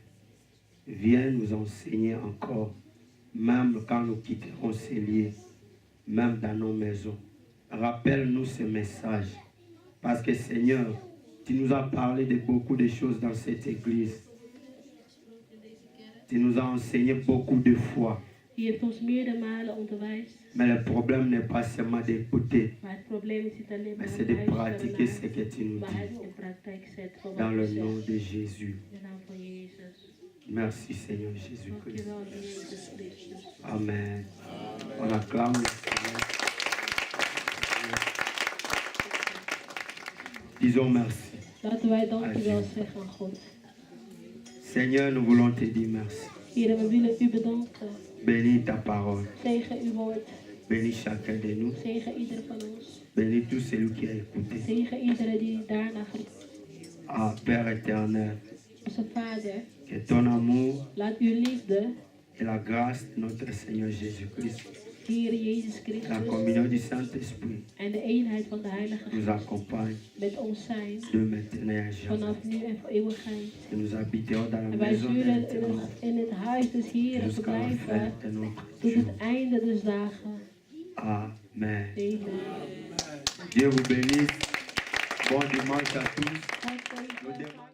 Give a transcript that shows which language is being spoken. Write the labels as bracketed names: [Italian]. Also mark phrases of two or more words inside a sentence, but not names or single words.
[French] Viens nous enseigner encore, même quand nous quitterons ces lieux, même dans nos maisons. Rappelle-nous ce message, parce que Seigneur, tu nous as parlé de beaucoup de choses dans cette église. Tu nous as enseigné beaucoup de foi. [Dutch] Je hebt ons meerdere malen onderwijs. [French] Mais le problème n'est pas seulement d'écouter, [Dutch] Maar het probleem is niet alleen maar [French] mais c'est de [Dutch] luisteren [French] pratiquer [Dutch] naar, [French] ce que tu nous [Dutch] maar het [French] dis. [Dutch] in praktijk zetten van [French] Dans [Dutch] wat [French] le [Dutch] je [French] nom [Dutch] zegt. [French] de Jésus. [Dutch] In de naam van Jezus. [French] Merci Seigneur Jésus-Christ. [Dutch] Dankjewel, Jezus Christus. [French] Amen. On acclame le Seigneur. Disons merci. [Dutch] Laten wij dankjewel zeggen aan God. [French] Seigneur, nous voulons te dire merci. [Dutch] Heer, we willen u bedanken. [French] Bénis ta parole. [Dutch] Zegen uw woord. [French] Bénis chacun de nous. [Dutch] Zegen ieder van ons. [French] Bénis tout celui qui a écouté. [Dutch] Zegen iedereen die daarna gaat. [French] Ah, Père éternel, [Dutch] Onze Vader, [French] que ton amour [Dutch] laat uw liefde, [French] et la grâce de notre Seigneur Jésus-Christ, [Dutch] Heer Jezus [French] la [Dutch] Christus, [French] communion du Saint-Esprit [Dutch] en de eenheid van de Heilige [French] nous [Dutch] Geest [French] accompagne [Dutch] met ons zijn, [French] de maintenant et à jamais. [Dutch] vanaf nu en voor eeuwigheid. [French] Que nous habiterons dans la [Dutch] En wij [French] maison de [Dutch] zullen [French] l'Éternel [Dutch] in het huis des Heeren [French] jusqu'à la fin [Dutch] verblijven [French] de notre [Dutch] tot [French] jour. [Dutch] het einde des dagen. [French] Amen. [Dutch] Amen. [French] Dieu vous bénisse. Bon dimanche à tous. [Dutch] God,